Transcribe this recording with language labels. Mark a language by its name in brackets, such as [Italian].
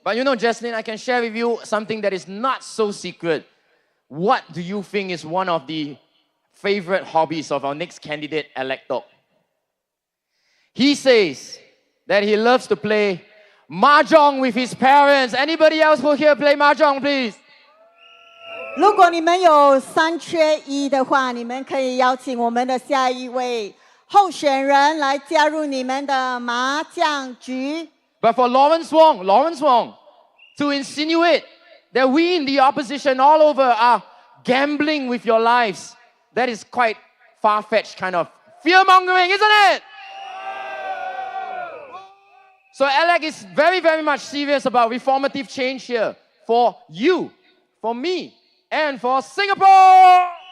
[English] But you know, Jesslyn, I can share with you something that is not so secret. What do you think is one of the favorite hobbies of our next candidate elector? He says that he loves to play mahjong with his parents. Anybody else who here play mahjong, please? [Chinese] 如果你们有3缺1的话，你们可以邀请我们的下一位候选人来加入你们的麻将局。 [English] But for Lawrence Wong, to insinuate that we in the opposition all over are gambling with your lives. That is quite far-fetched kind of fear-mongering, isn't it? So Alec is very, very much serious about reformative change here for you, for me, and for Singapore.